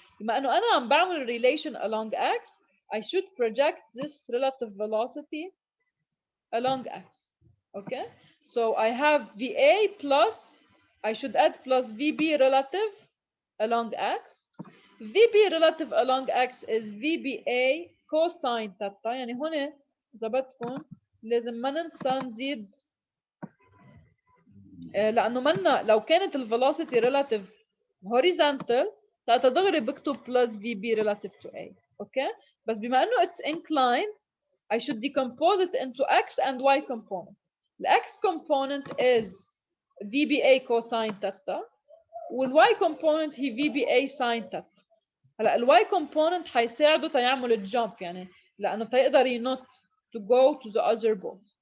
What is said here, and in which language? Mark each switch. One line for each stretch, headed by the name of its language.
Arabic: بما انه انا عم بعمل
English: relation along X, I should project this relative velocity along X. Okay, so I have VA plus, I should add plus VB relative along X. VB relative along X is VBA cosine theta.
Arabic: يعني هون إذا بدكم لازم ما ننسى نزيد لأنه منا لو كانت الفيلوسيتي relative horizontal ساعتها دغري بكتب
English: plus VB relative to A. Okay,
Arabic: بس بما إنه
English: it's inclined I should decompose it into X and Y component. The X component is VBA cosine theta والY component هي VBA sin theta.
Arabic: هلا الY component حيساعده تيعمل الجump يعني لأنه تيقدر ينط
English: to go to the other boat.